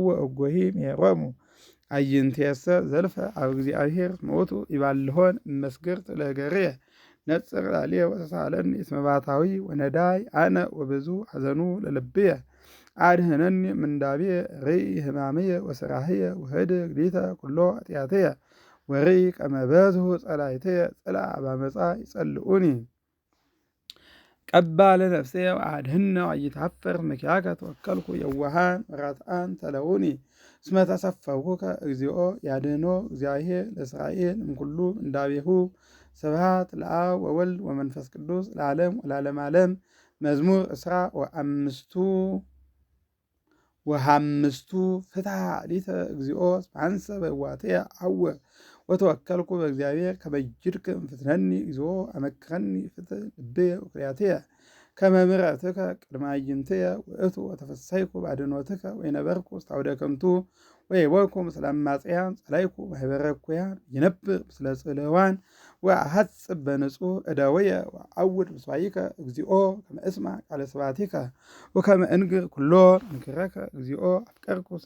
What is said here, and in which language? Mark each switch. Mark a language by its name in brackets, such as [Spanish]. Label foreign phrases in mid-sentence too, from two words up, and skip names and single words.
[Geez] እጎሂ ሜሮሙ አይንቴሰ ዘልፈ አብ እግዚአብሔር መውቱ ይባልሆን መስግርት ለገርየ ነጽር ላልየ ወተሳለኒ እስመ ባሕታዊ ወነዳይ አነ ወብዙ ሐዘኑ ለልብየ አድኅነኒ ምንዳብየ ርኢ ሕማምየ ወስራህየ ወህድግ ሊተ ኩሎ ኃጢአትየ ወርኢ ከመ በዝሑ ጸላእትየ ጽልአ በአመፃ ይጸልኡኒ ቀባ ለነፍስየ ወአድኅነ ወኢይትሐፈር መኪያከ ተወከልኩ የዋሃን ወራትዓን ተለውኒ እስመ ተሰፈውከ እግዚኦ ያድኅኖ እግዚአብሔር ለእስራኤል እምኩሉ ምንዳቤሁ ስብሐት ለአብ ወወልድ ወመንፈስ ቅዱስ ለዓለም ወለዓለመ ዓለም። መዝሙር እስራ ወሐምስቱ ፍትሐ ሊተ እግዚኦ እስመ አንሰ በዋትየ አሐውር ወተወከልኩ በእግዚአብሔር ከመ ይድክም ፍትነኒ እግዚኦ አመክረኒ ፍትሕ ልብየ ወክልያትየ ከመ ምሕረትከ ቅድመ አዕይንትየ ውእቱ ወተፈሥሐይኩ በአድኅኖትከ ወይነበርኩ ውስተ አውደ ከንቱ ወይቦይኩ ምስለ አማጽያን ጸላይኩ ማኅበረ እኩያን ይነብር ምስለ ጽልዋን ወአሐጽብ በንጹሕ እደውየ ወአውድ ምስዋይከ እግዚኦ ከመ እስማዕ ቃለ ስብሐቲከ ወከመ እንግር ኩሎ ምክረከ እግዚኦ አፍቀርኩ ስለ